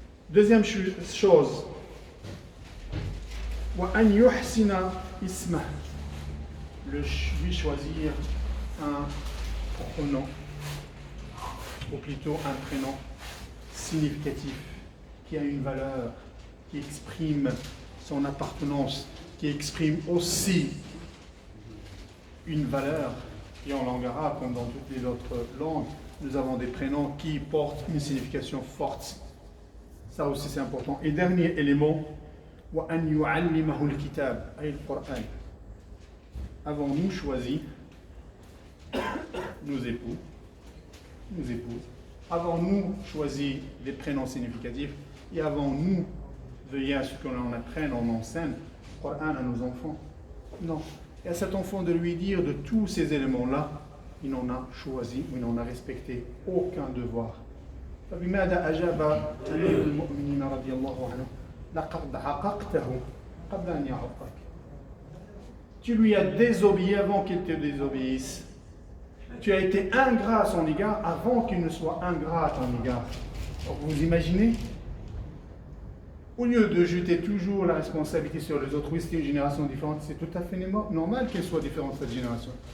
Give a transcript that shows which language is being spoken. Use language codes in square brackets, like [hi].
[fr] Deuxième chose, [ar] وأن يحسن اسمه, [fr] lui choisir un pronom, ou plutôt un prénom significatif, qui a une valeur, qui exprime son appartenance, qui exprime aussi une valeur. Et en langue arabe, comme dans toutes les autres langues, nous avons des prénoms qui portent une signification forte. Ça aussi c'est important. Et dernier élément, [ar] وأن يعلمه الكتاب أي القرآن. [fr] Avons-nous choisi nos époux, nos épouses? Avons-nous choisi des prénoms significatifs? Et avons-nous veillé à ce que l'on apprenne, on enseigne le Coran à nos enfants? Non. Et à cet enfant de lui dire de tous ces éléments-là, il n'en a choisi ou il n'en a respecté aucun devoir. [ar] فبماذا أجاب أمير المؤمنين رضي الله عنه لقد عققته قبل أن يعقك. [fr] Tu lui as désobéi avant qu'il te désobéisse. Tu as été ingrat à son égard avant qu'il ne soit ingrat à ton égard. Donc vous imaginez? Au lieu de jeter toujours la responsabilité sur les autres, oui, c'est une génération différente, c'est tout à fait normal qu'elle soit différente, cette génération.